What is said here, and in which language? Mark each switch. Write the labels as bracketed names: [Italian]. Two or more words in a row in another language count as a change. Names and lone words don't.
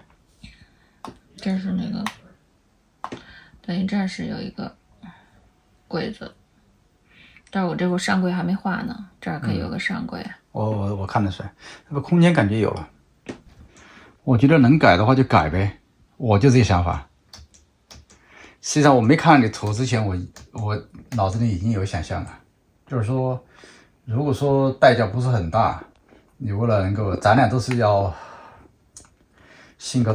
[Chinese] 這是那個，等於這是有一個櫃子。但是我這會上櫃還沒畫呢，這兒可以有個上櫃。我看得出來，那個空間感覺有了。我覺得能改的話就改唄，我就這個想法。實際上我沒看你圖之前，我腦子裡已經有想象了。就是說，如果說代價不是很大，你为了能夠，咱俩都是要性格都